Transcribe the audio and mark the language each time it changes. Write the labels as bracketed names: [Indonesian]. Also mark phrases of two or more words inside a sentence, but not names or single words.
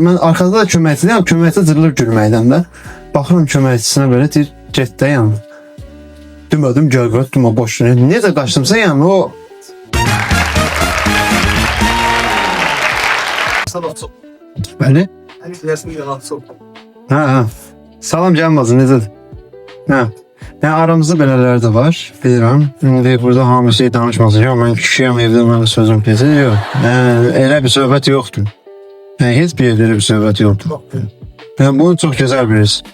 [Azerbaijani] Mən arkada da köməkçiyəm. Köməkçi cırılır gülməkdən də. Baxıram köməkçisinə belə deyir, get də yanına. Demədim, gəl qıraq, demə boş ver. Necə qaçdımsa yəni o... Sanatçı. Bəli? Hani deyərsin sanatçı. Hə. Salam gəlməzin, necədir? Hə. Yəni aramızda belələri də var, bilirəm. İndi burada hamı şey danışmasın. Yox, mən kişiyəm, evdə mənə sözüm kesin. Yox. Elə bir söhbət yoxdur. Heç bir yerdə elə bir söhbət yoxdur. Bunu çox gözəl bilirsin.